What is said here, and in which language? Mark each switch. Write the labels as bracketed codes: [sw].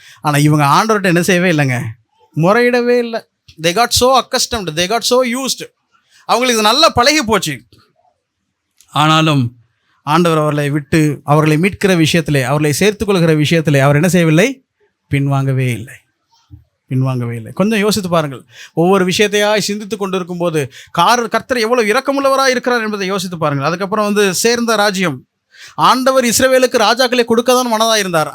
[ta] ஆனால் இவங்க ஆண்டவர்கிட்ட என்ன செய்யவே இல்லைங்க? முறையிடவே இல்லை. [en] they got so accustomed, they got so used. [ta] அவங்களுக்கு இது நல்லா பழகி போச்சு. ஆனாலும் ஆண்டவர் அவர்களை விட்டு அவர்களை மீட்கிற விஷயத்திலே, அவர்களை சேர்த்துக்கொள்கிற விஷயத்திலே அவர் என்ன செய்யவில்லை? பின்வாங்கவே இல்லை. பின்வாங்கவே இல்லை. கொஞ்சம் யோசித்து பாருங்கள். ஒவ்வொரு விஷயத்தையாய் சிந்தித்து கொண்டு இருக்கும்போது கர்த்தர் எவ்வளவு இரக்கமுள்ளவராக இருக்கிறார் என்பதை யோசித்து பாருங்கள். அதுக்கப்புறம் சேர்ந்த ராஜ்யம், ஆண்டவர் இஸ்ரவேலுக்கு ராஜாக்களை கொடுக்க தான் மனதாக இருந்தார்.